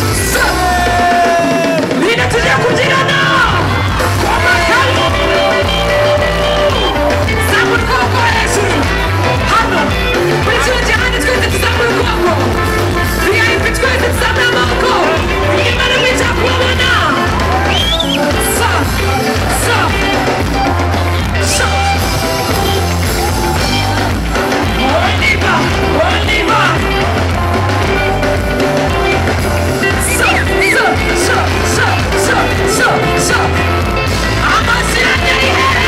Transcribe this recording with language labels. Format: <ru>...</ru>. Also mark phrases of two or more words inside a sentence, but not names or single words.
<rw>Se. Bine tujya kubyinana. Kwa makaro. Zamura ukuboko hejuru. Hano. Muri kino gihande twese tuzamura ukuboko. V I P twese tuzamura amaboko. Inyuma ni mwiza kubabona. Sa, sa, sa. Oniba, oniba. Sa, sa, sa, sa, sa, sa, sa. Amazina ni hehe.</rw>